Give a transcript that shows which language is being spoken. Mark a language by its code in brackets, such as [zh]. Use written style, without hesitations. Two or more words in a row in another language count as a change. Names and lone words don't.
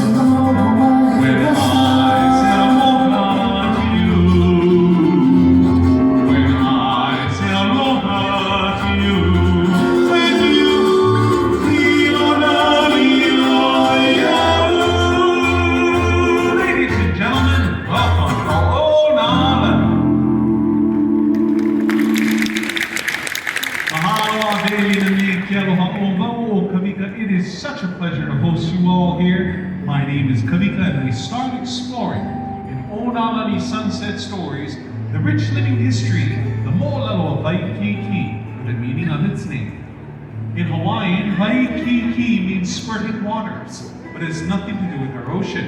[en] When I say aloha to you, when I say aloha to you, when you feel Ladies and gentlemen, welcome to Onalani. [haw] Mahalo Adeli na me ke aloha o mau o Kamika. [en] It is such a pleasure to host you all here. My name is Kamika and we start exploring in Onalani Sunset Stories the rich living history, the mo'olelo of Waikiki, the meaning of its name. In Hawaiian, Waikiki means spurting waters, but has nothing to do with our ocean.